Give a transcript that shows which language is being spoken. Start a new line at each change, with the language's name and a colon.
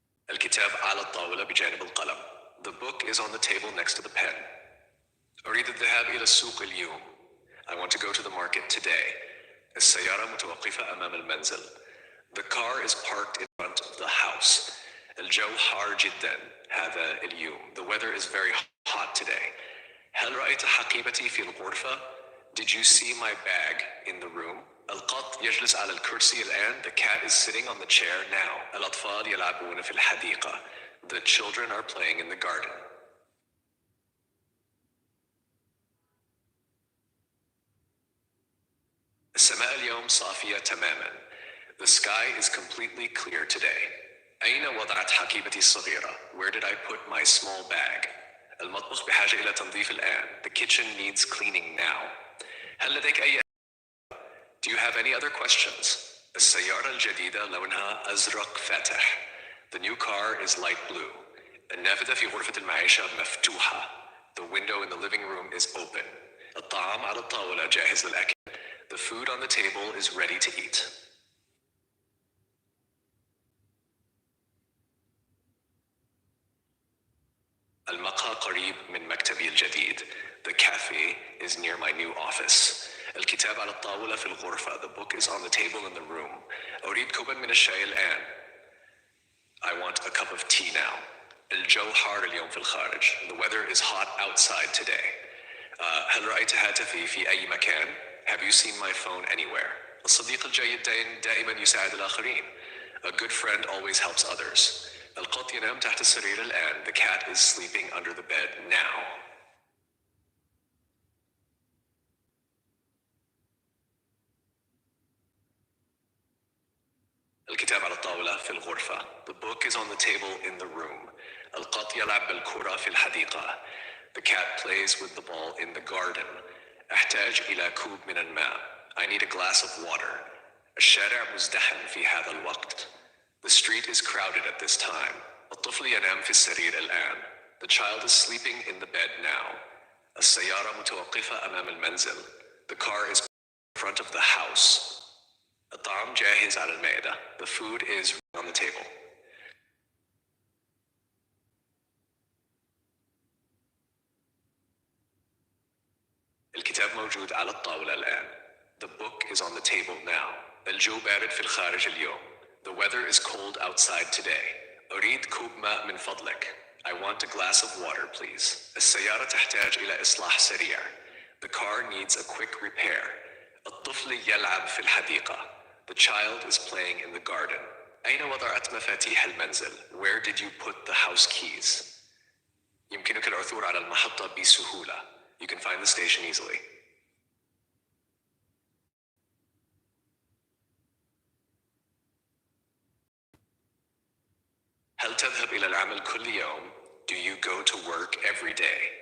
Arabic: الكتاب على الطاولة بجانب القلم.
English: The book is on the table next to the pen.
Arabic: أريد الذهاب إلى السوق اليوم.
English: I want to go to the market today.
Arabic: السيارة متوقفة أمام المنزل.
English: The car is parked in front of the house.
Arabic: الجو حار جدا هذا اليوم.
English: The weather is very hot today.
Arabic: هل رأيت حقيبتي في الغرفة?
English: Did you see my bag in the room?
Arabic: القط يجلس على الكرسي الآن.
English: The cat is sitting on the chair now.
Arabic: الأطفال يلعبون في الحديقة.
English: The children are playing in the garden.
Arabic: السماء اليوم صافية تماما.
English: The sky is completely clear today.
Arabic: أين وضعت حقيبتي الصغيرة?
English: Where did I put my small bag?
Arabic: المطبخ بحاجة إلى تنظيف الآن.
English: The kitchen needs cleaning now.
Arabic: هل لديك أي
English: Do you have any other questions?
Arabic: السيارة الجديدة لونها أزرق فاتح.
English: The new car is light blue.
Arabic: النافذة في غرفة المعيشة مفتوحة.
English: The window in the living room is open.
Arabic: الطعام على الطاولة جاهز للأكل.
English: The food on the table is ready to eat.
Arabic: المقهى قريب من مكتبي الجديد.
English: The cafe is near my new office.
Arabic: الكتاب على الطاولة في الغرفة.
English: The book is on the table in the room.
Arabic: أريد كوبا من الشاي الآن.
English: I want a cup of tea now.
Arabic: الجو حار اليوم في الخارج.
English: The weather is hot outside today.
Arabic: هل رأيت هاتفي في أي مكان?
English: Have you seen my phone anywhere?
Arabic: الصديق الجيد دائما يساعد الآخرين.
English: A good friend always helps others.
Arabic: القط ينام تحت السرير الآن.
English: The cat is sleeping under the bed now.
Arabic: الكتاب على الطاولة في الغرفة.
English: The book is on the table in the room.
Arabic: القط يلعب بالكرة في الحديقة.
English: The cat plays with the ball in the garden.
Arabic: أحتاج إلى كوب من الماء.
English: I need a glass of water.
Arabic: الشارع مزدحم في هذا الوقت.
English: The street is crowded at this time.
Arabic: الطفل ينام في السرير الآن.
English: The child is sleeping in the bed now.
Arabic: السيارة متوقفة أمام المنزل.
English: The car is in front of the house.
Arabic: الطعام جاهز على المائدة.
English: The food is on the table.
Arabic: الكتاب موجود على الطاولة الآن.
English: The book is on the table now.
Arabic: الجو بارد في الخارج اليوم.
English: The weather is cold outside today.
Arabic: أريد كوب ماء من فضلك.
English: I want a glass of water, please.
Arabic: السيارة تحتاج إلى إصلاح سريع.
English: The car needs a quick repair.
Arabic: الطفل يلعب في الحديقة.
English: The child is playing in the garden.
Arabic: أين وضعت مفاتيح المنزل?
English: Where did you put the house keys?
Arabic: يمكنك العثور على المحطة بسهولة.
English: You can find the station easily.
Arabic: هل تذهب إلى العمل كل يوم؟
English: Do you go to work every day?